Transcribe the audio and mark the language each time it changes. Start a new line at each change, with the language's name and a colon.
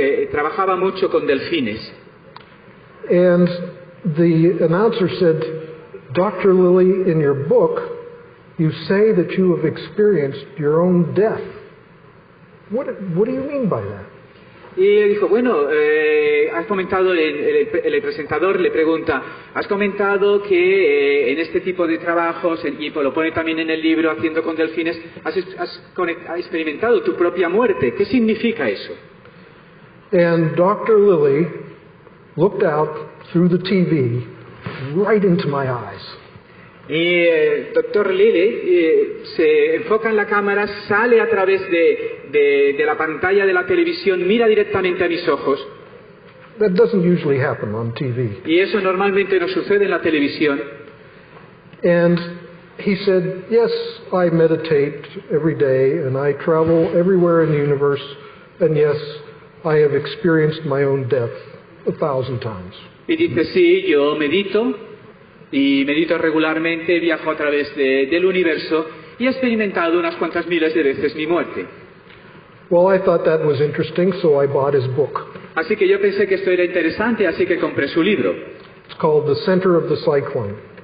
Spanish: Trabajaba mucho con delfines.
English: And the announcer said, Dr. Lilly, in your book, you say that you have experienced your own death. What do you mean by that?
Spanish: Y dijo, bueno, has comentado, el presentador le pregunta, has comentado que en este tipo de trabajos, y lo pone también en el libro, haciendo con delfines, has experimentado tu propia muerte. ¿Qué significa eso?
English: And Dr. Lilly looked out through the TV right into my eyes.
Spanish: Y el doctor Lilly se enfoca en la cámara, sale a través de la pantalla de la televisión, mira directamente a mis ojos.
English: That doesn't usually happen on TV.
Spanish: Y eso normalmente no sucede en la televisión.
English: And he said, yes, I meditate every day and I travel everywhere in the universe, and yes, I have experienced my own death 1,000 times.
Spanish: Y dice, sí, yo medito, y medito regularmente, viajo a través del universo y he experimentado unas cuantas miles de veces mi muerte.
English: Well, I thought that was interesting, so I bought his book.
Spanish: Así que yo pensé que esto era interesante, así que compré su libro.
English: It's called The Center of the Cyclone.